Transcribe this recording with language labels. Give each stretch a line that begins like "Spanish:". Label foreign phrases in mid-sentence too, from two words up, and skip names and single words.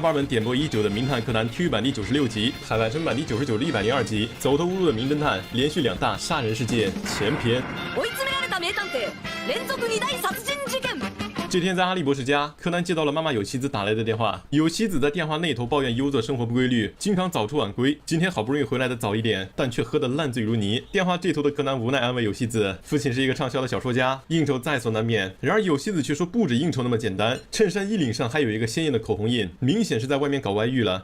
Chinese: 伙伴们点播已久的《名探柯南》TV 版第96集、海外正版第99至102集，走投无路的名侦探连续2大杀人事件前篇。
Japanese: 追い詰められた名探偵連続2大殺人事件。
Chinese: 这天在阿笠博士家，柯南接到了妈妈有希子打来的电话。有希子在电话那头抱怨优作生活不规律，经常早出晚归。今天好不容易回来的早一点，但却喝得烂醉如泥。电话这头的柯南无奈安慰有希子，父亲是一个畅销的小说家，应酬在所难免。然而有希子却说不止应酬那么简单，衬衫衣领上还有一个鲜艳的口红印，明显是在外面搞外遇了。